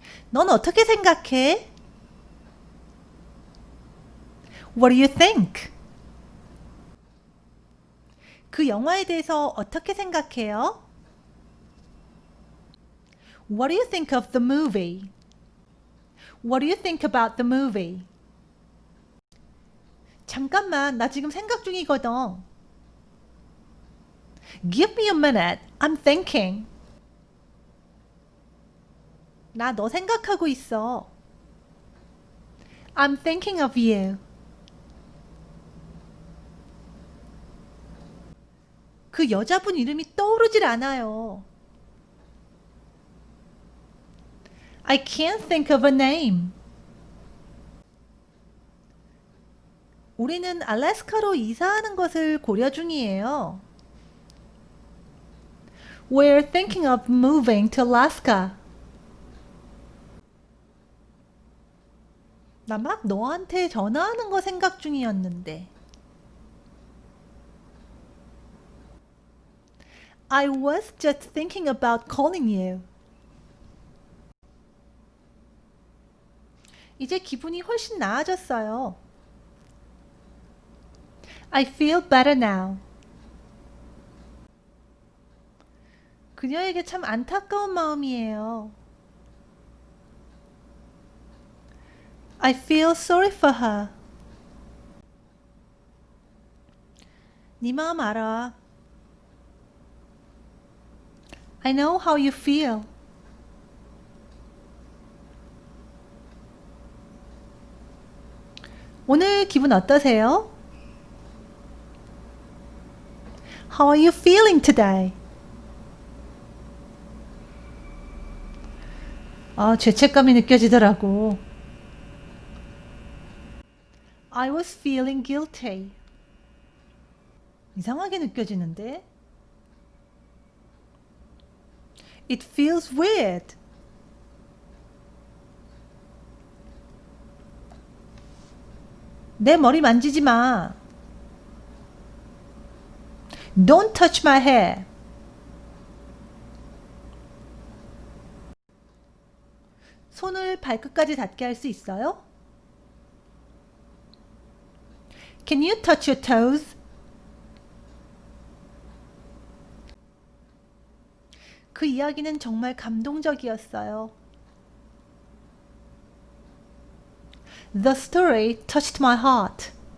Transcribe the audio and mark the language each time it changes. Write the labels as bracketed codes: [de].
[ko] 넌 어떻게 생각해? [en] What do you think? [ko] 그 영화에 대해서 어떻게 생각해요? [en] What do you think of the movie? What do you think about the movie? [ko] 잠깐만, 나 지금 생각 중이거든. [en] Give me a minute. I'm thinking. [ko] 나 너 생각하고 있어. [en] I'm thinking of you. [ko] 그 여자분 이름이 떠오르질 않아요. [en] I can't think of a name. [ko] 우리는 알래스카로 이사하는 것을 고려 중이에요. [en] We're thinking of moving to Alaska. [ko] 나 막 너한테 전화하는 거 생각 중이었는데. [en] I was just thinking about calling you. [ko] 이제 기분이 훨씬 나아졌어요. [en] I feel better now. [ko] 그녀에게 참 안타까운 마음이에요. [en] I feel sorry for her. [ko] 네 마음 알아. [en] I know how you feel. [ko] 오늘 기분 어떠세요? [en] How are you feeling today? [ko] 죄책감이 느껴지더라고. [en] I was feeling guilty. [ko] 이상하게 느껴지는데? [en] It feels weird. [ko] 내 머리 만지지 마. [en] Don't touch my hair. [ko] 손을 발끝까지 닿게 할 수 있어요? [en] Can you touch your toes? [ko] 그 이야기는 정말 감동적이었어요. [en] The story touched my heart.